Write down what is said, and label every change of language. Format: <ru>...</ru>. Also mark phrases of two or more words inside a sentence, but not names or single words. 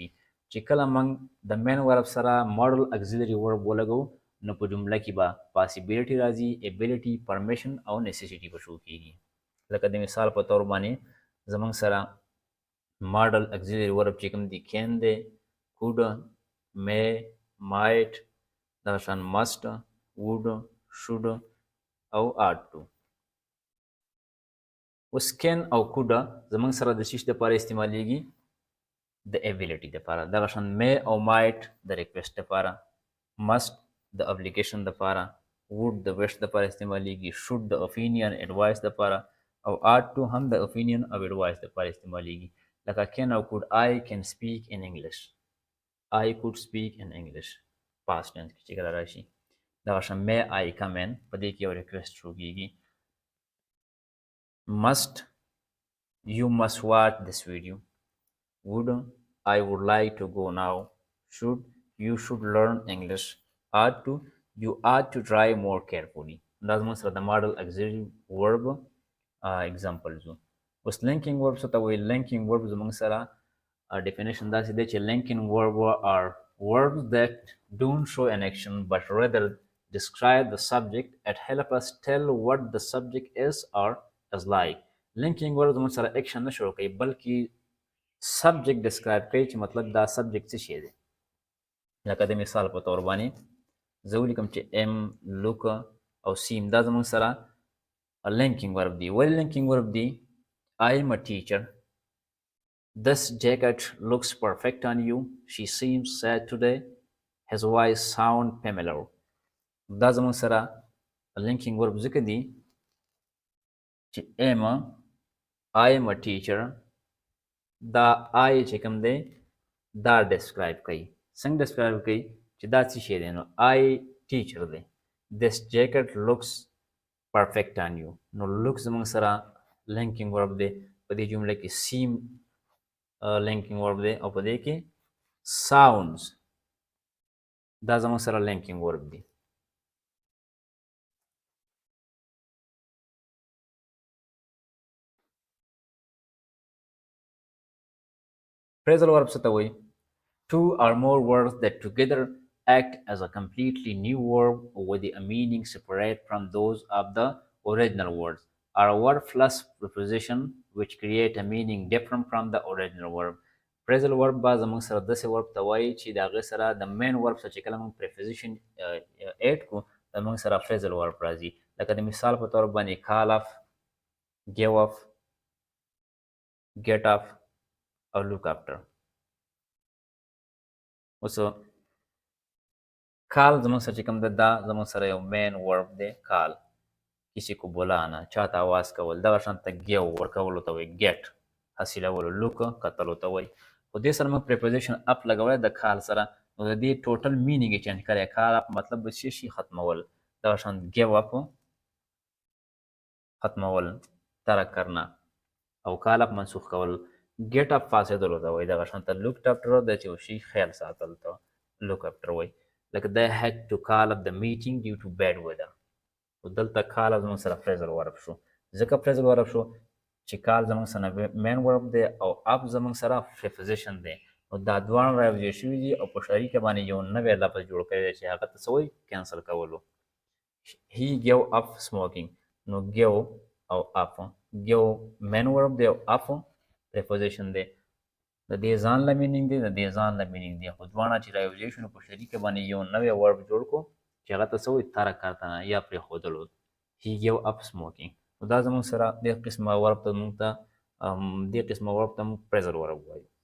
<ps>چې کله موږ د</ps> <en>main verb</en> <ps>سره</ps> <en>model auxiliary verb</en> <ps>ولګو نو په جمله کې به possibility راځي</ps> <en>ability permission</en> <ps>او necessity به شو کیږي لکه د مثال په تور باندې زموږ سره</ps> <en>model auxiliary verb</en> <ps>چې کوم دي can دی</ps> <en>could may might</en> <ps>دغه شان</ps> <en>must would should</en> <ps>او</ps> <en>ought to</en> <ps>اوس can او could زموږ سره د شیش دپاره استعمالیږي د ability دپاره دغه شان may او might د request دپاره must د obligation دپاره would د wish دپاره استعمالیږي should د</ps> <en>opinion advice</en> <ps>دپاره او</ps> <en>ought to</en> <ps>هم د opinion او advice دپاره استعمالیږي لکه can او</ps> <en>could I can speak in English I could speak in English past tense</en> <ps>کې چې کله راشي دغه شان</ps> <en>may I come in</en> <ps>په دې کې یو request شروع کیږي</ps> <en>must you must watch this video would I would like to go now should you should learn English ought to you ought to try more carefully</en> <ps>دا زموږ سره د</ps> <en>model auxiliary verb examples</en> <ps>اوس</ps> <en>linking verbs</en> <ps>ته وایي</ps> <en>linking verbs</en> <ps>زموږ سره definition داسې دی چې</ps> <en>linking verb are verbs that don't show an action but rather describe the subject and help us tell what the subject is or is like linking verb</en> <ps>زموږ سره action نه شروع کوي بلکې</ps> <en>subject describe</en> <ps>کوي چې مطلب دا subject څه شی دی لکه د مثال په تور باندې زه ولیکم چې</ps> <en>am look</en> <ps>او</ps> <en>seem</en> <ps>دا زموږ سره</ps> <en>linking verb</en> <ps>دی ولې</ps> <en>linking verb دی I am a teacher this jacket looks perfect on you she seems sad today his voice sound familiar</en> <ps>دا زموږ سره</ps> <en>linking verb</en> <ps>ځکه دی چې</ps> <en>am I am a teacher</en> <ps>دا I چې کوم دی دا describe کوي څنګه describe کوي چې دا څه شی دی نو</ps> <en>I teacher</en> <ps>دی</ps> <en>this jacket looks perfect on you</en> <ps>نو look زموږ سره</ps> <en>linking verb</en> <ps>دی په دې جمله کې seem</ps> <en>linking verb</en> <ps>دی او په دې کې sounds دا زموږ سره</ps> <en>linking verb</en> <ps>دی</ps> <en>phrasal verb</en> <ps>څه ته وایي</ps> <en>two or more words that together act as a completely new verb with a meaning separate from those of the original words are word plus preposition which create a meaning different from the original verb. phrasal verb</en> <ps>به زموږ سره داسې verb ته وایي چې د هغې سره د</ps> <en>main verb</en> <ps>سره چې کله موږ</ps> <en>preposition add</en> <ps>کړو زموږ سره</ps> <en>phrasal verb</en> <ps>راځي. لکه د مثال په طور باندې</ps> <en>call off, give off, get off</en> <ps>او</ps> <en>look after.</en> <ps>اوس کال زموږ سره چې کوم ده دا زموږ سره یو</ps> <en>main verb</en> <ps>دی کال</ps> <ur>کسی کو بولانا</ur> <ps>چاته آواز کول دغه شانته ګیو ورکولو ته وایي ګیټ حاصلولو لوک کتلو ته وایي خو دې سره موږ</ps> <en>preposition up</en> <ps>لګولی د کال سره نو د دې</ps> <en>total meaning</en> <ps>یې چینج کړی</ps> <en>call up</en> <ps>مطلب به څه شي ختمول دغه شان</ps> <en>give up</en> <ps>ختمول</ps> <ur>ترک کرنا</ur> <ps>او</ps> <en>call up</en> <ps>منسوخ کول</ps> <en>get up</en> <ps>فاسدلو ته وایي دغه شانته</ps> <en>look after</en> <ps>د چې شي خیال ساتل ته</ps> <en>look after</en> <ps>وایي لکه</ps> <en>they had to call up the meeting due to bad weather.</en> <ps>خو دلته کال زموږ سره</ps> <en>phrasal verb</en> <ps>شو ځکه</ps> <en>phrasal verb</en> <ps>شو چې کال زموږ سره</ps> <en>main verb</en> <ps>دی او up زموږ سره preposition دی نو دا دواړه راوځي شوي دي او په شریکه باندې یو نوی لفظ جوړ کړی دی چې هغه ته څه وایي کینسل کولو.</ps> <en>he gave up smoking</en> <ps>نو give او</ps> <en>up give main verb</en> <ps>دی او</ps> <en>up preposition</en> <ps>دی د دې ځان له مینینګ دی د دې ځان له مینینګ دی خو دواړه چې راوځي شو نو په شریکه باندې یو نوی ورب جوړ کړو چې هغه ته څه وایي ترک کړتنه یا پرېښودلو</ps> <en>he gave up smoking</en> <ps>نو دا زموږ سره دې قسمه ورب ته موږ ته دې قسمه ورب ته موږ</ps> <en>phrasal verb</en> <ps>وایو.</ps>